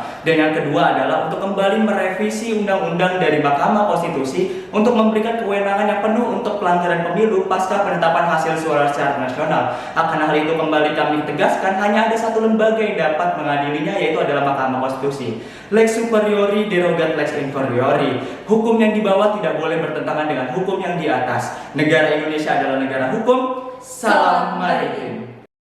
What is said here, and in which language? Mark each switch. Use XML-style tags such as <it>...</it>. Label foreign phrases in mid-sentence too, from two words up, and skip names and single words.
<id>Dan yang kedua adalah untuk kembali merevisi undang-undang dari Mahkamah Konstitusi untuk memberikan kewenangan yang penuh untuk pelanggaran pemilu pasca penetapan hasil suara secara nasional. Akan hal itu kembali kami tegaskan, hanya ada satu lembaga yang dapat mengadilinya, yaitu adalah Mahkamah Konstitusi.</id> <la>Lex superiori derogat lex inferiori.</la> <id>Hukum yang di bawah tidak boleh bertentangan dengan hukum yang di atas. Negara Indonesia adalah negara hukum. Salam maritim.</id>